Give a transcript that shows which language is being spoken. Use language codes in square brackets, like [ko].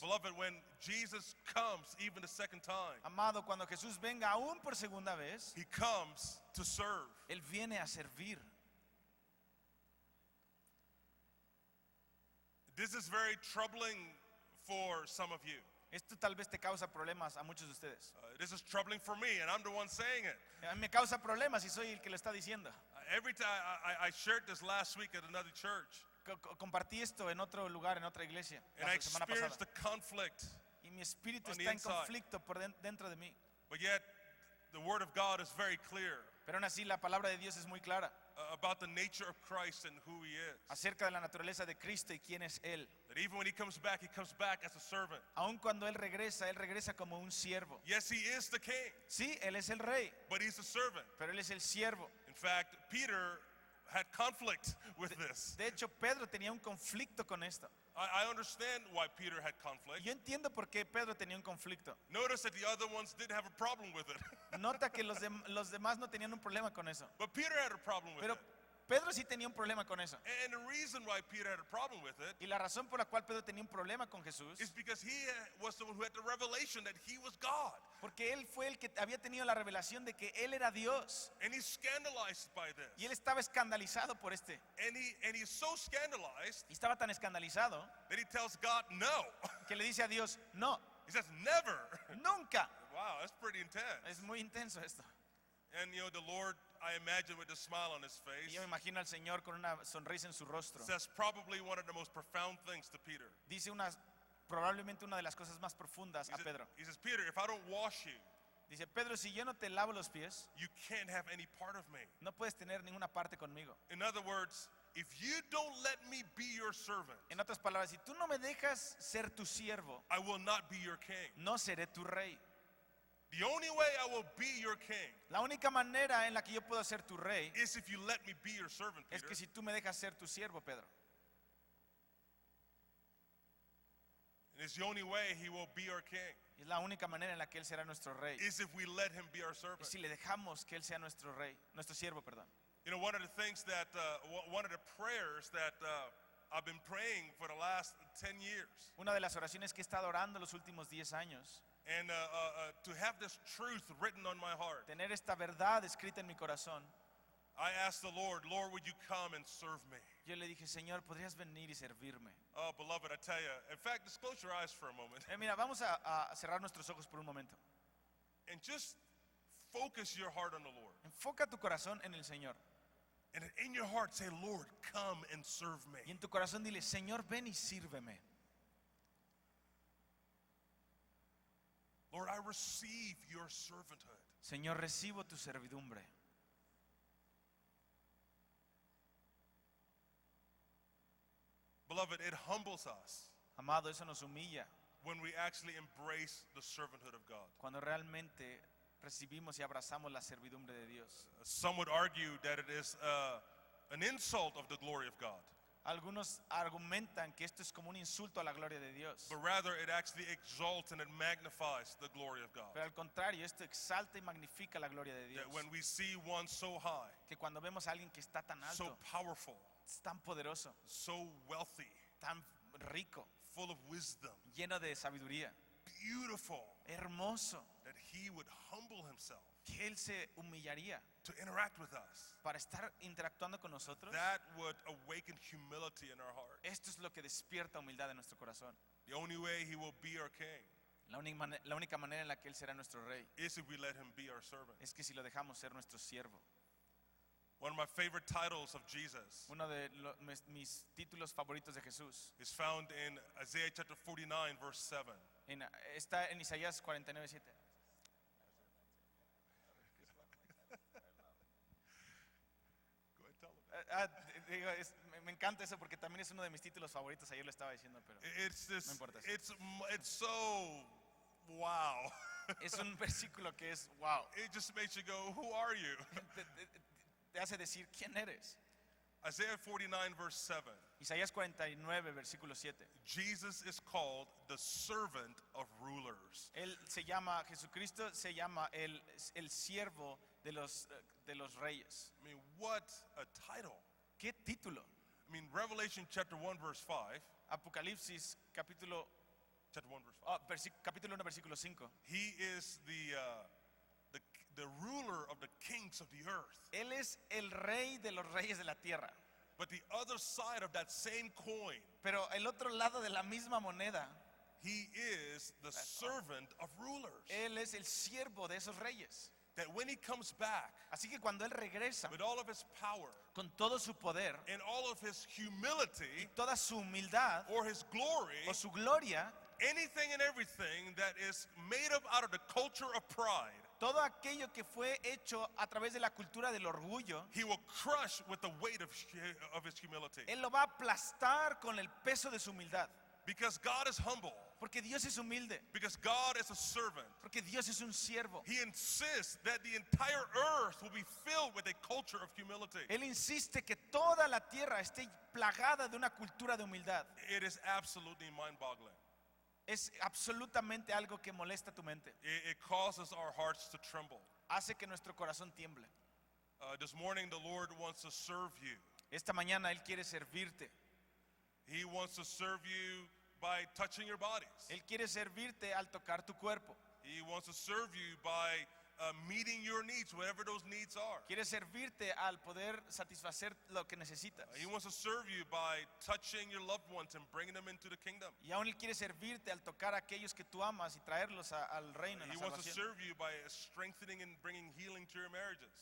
[en] Beloved, when Jesus comes, even the second time, [es] Amado, cuando Jesús venga aún por segunda vez, [en] he comes to serve. [es] Él viene a servir. [en] This is very troubling for some of you. [es] Esto tal vez te causa problemas a muchos de ustedes. [en] This is troubling for me, and I'm the one saying it. [es] A mí me causa problemas y soy el que lo está diciendo. [en] Every time I shared this last week at another church, [es] Compartí esto en otro lugar, en otra iglesia, [en] and [es] la [en] I [es] semana [en] experienced [es] pasada. [en] the conflict, [es] Y mi espíritu [en] on the [es] está en [en] inside. [es] conflicto dentro de mí. [en] but yet the Word of God is very clear [es] Pero aún así la palabra de Dios es muy clara [en] about the nature of Christ and who He is. [es] acerca de la naturaleza de Cristo y quién es Él. [en] That even when He comes back as a servant. [es] Aun cuando Él regresa como un siervo. [en] Yes, He is the King, [es] Sí, Él es el rey, [en] but He's a servant. [es] pero Él es el siervo. [en] In fact, Peter had conflict with this. [es] De hecho, Pedro tenía un conflicto con esto. [en] I understand why Peter had conflict. [es] Yo entiendo por qué Pedro tenía un conflicto. [en] Notice that the other ones didn't have a problem with it. [es] Nota que los demás no tenían un problema con eso. [en] But Peter had a problem with [es] Pero [en] it. [es] Pedro sí tenía un problema con eso. [en] And the reason why Peter had a problem with it [es] Y la razón por la cual Pedro tenía un problema con Jesús, [en] is because he was the one who had the revelation that he was God. [es] porque él fue el que había tenido la revelación de que él era Dios. [en] And he's scandalized by [es] Y él [en] this. [es] estaba escandalizado por este. [en] And he's so scandalized [es] Y estaba tan escandalizado [en] that he tells God no. [es] que le dice a Dios, no, [en] He says never. [es] nunca. [en] Wow, that's pretty intense. [es] Es muy intenso esto. [en] And you know, the Lord, I imagine with a smile on his [es] Y [en] face, [es] yo me imagino al Señor con una sonrisa en su rostro. [en] says probably one of the most profound things to Peter. [es] Dice probablemente una de las cosas más profundas a Pedro. [en] He says, Peter, if I don't wash you, [es] Dice, Pedro, si yo no te lavo los pies, [en] you can't have any part of me. [es] no puedes tener ninguna parte conmigo. [en] In other words, if you don't let me be your servant, [es] En otras palabras, si tú no me dejas ser tu siervo, [en] I will not be your king. [es] no seré tu rey. [en] The only way I will be your king [es] La única manera en la que yo puedo ser tu rey [en] is if you let me be your servant, [es] es [en] Peter. [es] que si tú me dejas ser tu siervo, Pedro. [en] And it's the only way he will be our king, [es] Es la única manera en la que él será nuestro rey. [en] is if we let him be our [es] Es [en] servant. [es] si le dejamos que él sea nuestro rey, nuestro siervo, perdón. [en] You know, one of the things that, one of the prayers that I've been praying for the last 10 years, [es] Una de las oraciones que he estado orando los últimos 10 años, [en] and to have this truth written on my heart, [es] tener esta verdad escrita en mi corazón, [en] I asked the Lord, would you come and serve me? [es] yo le dije, Señor, ¿podrías venir y servirme? [en] Oh, beloved, I tell you, in fact, just close your eyes for a moment [es] Mira, vamos a cerrar nuestros ojos por un momento. [en] and just focus your heart on the Lord. [es] Enfoca tu corazón en el Señor. [en] And in your heart, say, Lord, come and serve me. [es] Y en tu corazón dile, Señor, ven y sírveme. [en] Lord, I receive your servanthood. [es] Señor, recibo tu servidumbre. [en] Beloved, it humbles us [es] Amado, eso nos humilla [en] when we actually embrace the servanthood of God. [es] cuando realmente recibimos y abrazamos la servidumbre de Dios. [en] Some would argue that it is an insult of the glory of God. [es] Algunos argumentan que esto es como un insulto a la gloria de Dios. [en] but rather it actually exalts and it magnifies the glory of God. [es] Pero al contrario, esto exalta y magnifica la gloria de Dios. [en] That when we see one so high, [es] Que cuando vemos a alguien que está tan [en] so [es] alto, [en] powerful, [es] es tan poderoso, [en] so wealthy, [es] tan rico, [en] full of wisdom, [es] lleno de sabiduría, [en] beautiful, [es] hermoso, [en] that he would humble himself [es] que Él se humillaría [en] to interact with us, [es] para estar interactuando con nosotros, [en] that would awaken humility in our heart. [es] esto es lo que despierta humildad en nuestro corazón. [en] The only way he will be our king [es] La única manera en la que Él será nuestro rey [en] is if we let him be our servant. [es] es que si lo dejamos ser nuestro siervo. [en] One of my favorite titles of Jesus [es] Uno de mis títulos favoritos de Jesús [en] is found in Isaiah chapter 49, verse 7. [es] está en Isaías 49:7. [en] Go ahead, tell him. [es] Digo, me encanta eso porque también es uno de mis títulos favoritos. Ayer lo estaba diciendo, pero [en] It's this, [es] No importa. [en] it's so wow. [es] es un versículo que es wow. [en] It just makes you go, who are you? [es] Te hace decir quién eres. [en] Isaiah 49, verse 7. [es] Isaías 49, versículo 7. [en] Jesus is called the servant of rulers. [es] Él se llama, Jesucristo se llama el siervo de los reyes. [en] I mean, what a title. [es] ¿Qué título? [en] I mean, Revelation chapter 1, verse 5. [es] Apocalipsis capítulo, [en] Chapter 1, verse 5. [es] capítulo 1, versículo 5. [en] He is the ruler of the kings of the earth. [es] Él es el rey de los reyes de la tierra. [en] But the other side of that same coin, [es] Pero el otro lado de la misma moneda, [en] he is the servant of rulers. [es] Él es el siervo de esos reyes. [en] That when he comes back [es] Así que cuando Él regresa [en] with all of his power [es] con todo su poder [en] and all of his humility [es] toda su humildad [en] or his glory, [es] o su gloria, [en] anything and everything that is made up out of the culture of pride, [es] todo aquello que fue hecho a través de la cultura del orgullo, [en] he will crush with the weight of his humility. [es] Él lo va a aplastar con el peso de su humildad. [en] Because God is humble. [es] Porque Dios es humilde. [en] Because God is a servant. [es] Porque Dios es un siervo. [en] He insists that the entire earth will be filled with a culture of humility. [es] Él insiste que toda la tierra esté plagada de una cultura de humildad. [en] It is absolutely mind-boggling. [es] Es absolutamente algo que molesta tu mente. [en] It causes our hearts to tremble. [es] Hace que nuestro corazón tiemble. [en] This morning, the Lord wants to serve you. [es] Esta mañana Él quiere servirte. [en] He wants to serve you by touching your bodies. [es] Él quiere servirte al tocar tu cuerpo. [en] He wants to serve you by meeting your needs, whatever those needs are. [es] Quiere servirte al poder satisfacer lo que necesitas. [en] He wants to serve you by touching your loved ones and bringing them into the kingdom. [es] Y aún Él quiere servirte al tocar a aquellos que tú amas y traerlos al reino, en la [en] He wants to [es] salvación. [en] serve you by strengthening and bringing healing to your marriages.